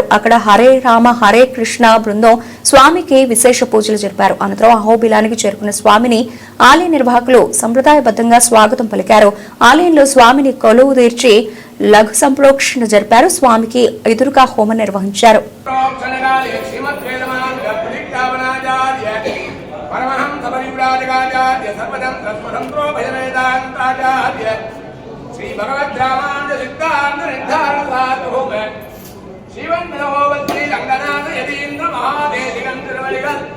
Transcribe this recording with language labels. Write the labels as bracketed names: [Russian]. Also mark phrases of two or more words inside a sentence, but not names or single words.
[Telugu] అక్కడ హరే రామ హరే కృష్ణ బృందం స్వామికి విశేష పూజలు జరిపారు. అనంతరం అహోబిలానికి చేరుకున్న స్వామిని ఆలయ నిర్వాహకులు సంప్రదాయబద్ధంగా స్వాగతం పలికారు. ఆలయంలో స్వామిని కొలువు తీర్చి లఘు సంప్రోక్షణ జరిపారు. స్వామికి ఎదురుగా హోమం నిర్వహించారు. [Sanskrit] श्री भगवत रामानुज सिद्धांत निर्धारण साधुम शिवं नवोवती रंगनाथ यतीन्द्र महादेशिकं तिरुमलिगल